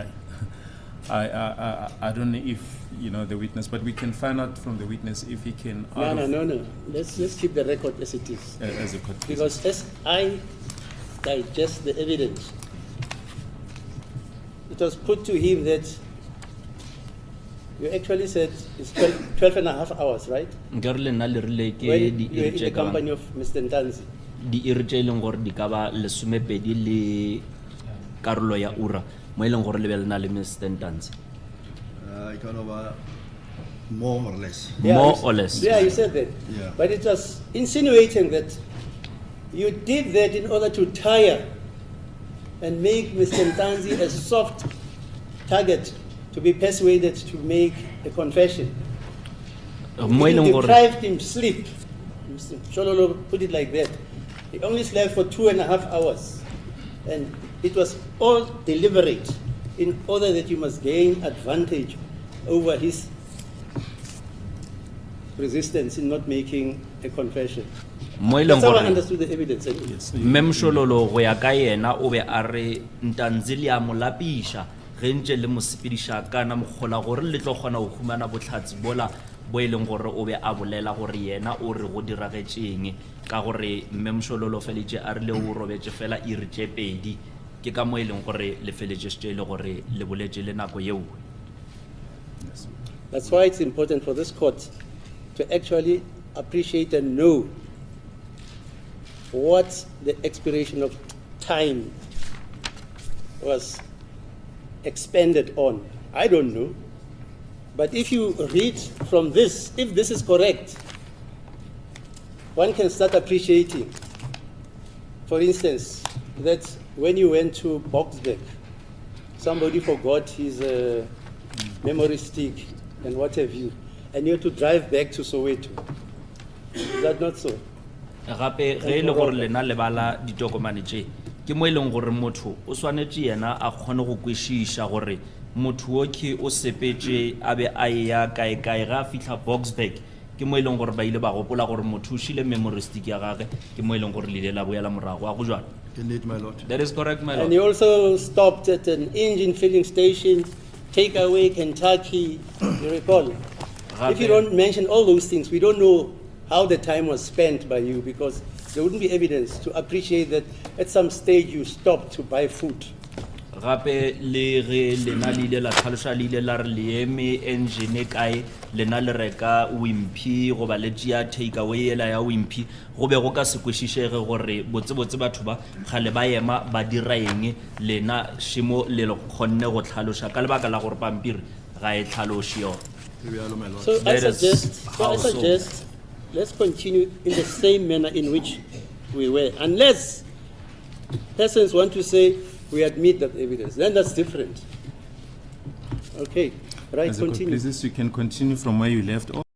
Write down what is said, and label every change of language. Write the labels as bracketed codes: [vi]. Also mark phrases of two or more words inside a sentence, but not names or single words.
[en] I don't know if, the witness, but we can find out from the witness if he can... No. Let's keep the record as it is. As a court, please. Because as I digest the evidence, it was put to him that You actually said it's 12 and a half hours, right? [nso] Nke re le nna le rile ke [en] When [nso] di [en] you're [nso] iri [en] in [nso] tše [en] the [nso] ka bang- [en] company of Mr. Ntanzi. [nso] di iri tše e leng gore di ka ba lesomepedi le karolo ya ura mo e leng gore le be le na le Mr. Ntanzi. [en] It can over more or less. More you- or less. Yeah, you said that. Yeah. But it was insinuating that you did that in order to tire and make Mr. Ntanzi a soft target to be persuaded to make a confession. [nso] Mo e [en] You [nso] leng gore [en] deprived him sleep. Mr. Shololo put it like that. He only slept for 2.5 hours. And it was all deliberate in order that you must gain advantage over his resistance in not making a confession. [nso] mo e leng [en] That's how I [nso] gore [en] understood the evidence. anyway. Yes. [nso] Memshololo go ya ka yena o be a re Ntanzi le a mo lapiša ge ntše le mo sepediša kana mokgola gore le tlo kgona go humana botlhatsi bola bo e leng gore o be a bolela gore yena o re go diragetšeng ka gore Memshololo feletše a rile o robetše fela iri tše pedi ke ka mo e leng gore le feletše e le gore le boletše le nako yeo. [en] That's why it's important for this court to actually appreciate and know what the expiration of time was expended on. I don't know. But if you read from this, if this is correct, one can start appreciating. For instance, that when you went to Boxbeck, somebody forgot his memory stick and what have you, and you had to drive back to Soweto. Is that not so? [nso] Gape ge e le gore lena le bala ditokomane tše ke mo e leng gore motho o swanetše yena a kgone go kwešiša gore motho o ke o sepetše a be a ya kae-kae ga a fitlha Boxback ke mo e leng gore ba ile ba gopola gore motho o šile [en] memory stick [nso] ya gage ke mo e leng gore le ile la boela morago a go jwana. [en] Indeed, my lord. That is correct, my And lord. you also stopped at an engine filling station, takeaway, Kentucky, you recall? If you don't mention all those things, we don't know how the time was spent by you because there wouldn't be evidence to appreciate that at some stage you stopped to buy food. [nso] Gape le ge lena le ile la tlhaloša le ile la re le eme engine kae lena le reka Wimpy goba le tšea takeaway ela ya Wimpy go be go ka se kwešišege gore botsebotse batho ba kgale ba ema ba dira eng lena šimo le kgonne go tlhaloša ka lebaka la gore pampiri ga e tlhaloše yona. [en] My lord. So I That is suggest, how so. let's continue in the same manner in which we were, unless persons want to say we admit that evidence, then that's different. Okay, right, As a court continue. pleases, you can continue from where you left off.